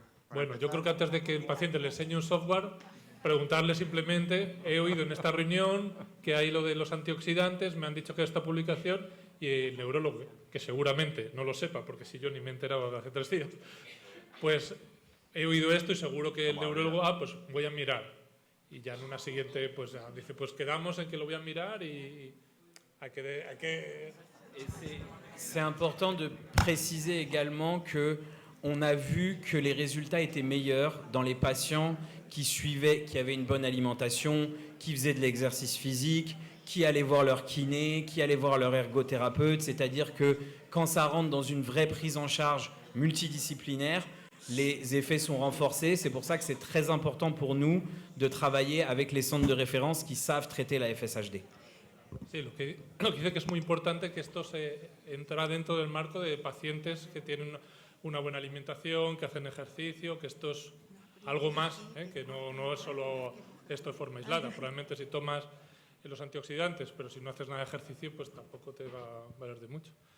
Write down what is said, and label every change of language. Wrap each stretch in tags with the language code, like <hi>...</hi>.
<es>Bueno, yo creo que antes de que el paciente le enseñe un software, preguntarle simplemente, he oído en esta reunión que hay lo de los antioxidantes, me han dicho que esta publicación, y el neurólogo, que seguramente no lo sepa, porque si yo ni me he enterado hace 3 días, pues he oído esto y seguro que el neurólogo, pues voy a mirar. Y ya en una siguiente, pues ya dice, pues quedamos en que lo voy a mirar y hay que...</es> <fr>C'est important de préciser également que on a vu que les résultats étaient meilleurs dans les patients qui suivaient, qui avaient une bonne alimentation, qui faisaient de l'exercice physique, qui allaient voir leur kiné, qui allaient voir leur ergothérapeute. C'est-à-dire que quand ça rentre dans une vraie prise en charge multidisciplinaire, les effets sont renforcés. C'est pour ça que c'est très important pour nous de travailler avec les centres de référence qui savent traiter la FSHD.</fr> <es>Sí, lo que dice que es muy importante que esto se entra dentro del marco de pacientes que tienen una buena alimentación, que hacen ejercicio, que esto es algo más, que no es solo esto de forma aislada. Probablemente si tomas los antioxidantes, pero si no haces nada de ejercicio, pues tampoco te va a valer de mucho.</es>